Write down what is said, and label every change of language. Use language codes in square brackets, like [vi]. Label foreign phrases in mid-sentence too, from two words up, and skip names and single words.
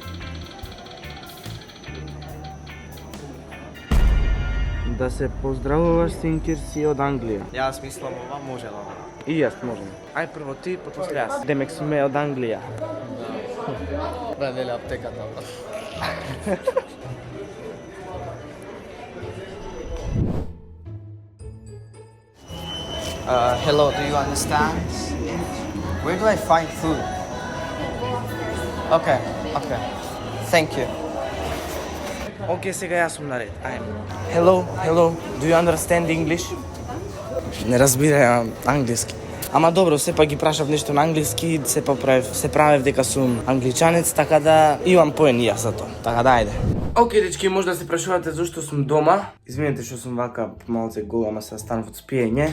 [mk] Да се поздравуваш синкер си од Англија. Јас мислам ова може да. И јас можем. Ај прво ти, потоа јас. Демек сме од Англија. Да, нели аптеката. [en] Hello, do you understand? Where do I find food? Okay. Thank you. [mk] Океј, сега јас сум наред. Ајде. [en] Hello, do you understand English? [mk] Не разбираам англиски. Ама добро, сепак ги прашав нешто на англиски, се правев дека сум англичанец, така да имам поени јас за тоа. Така да ајде. Океј, дечки, може да се прашувате зашто сум дома. Извинете што сум вака малце голема се станав од спиење.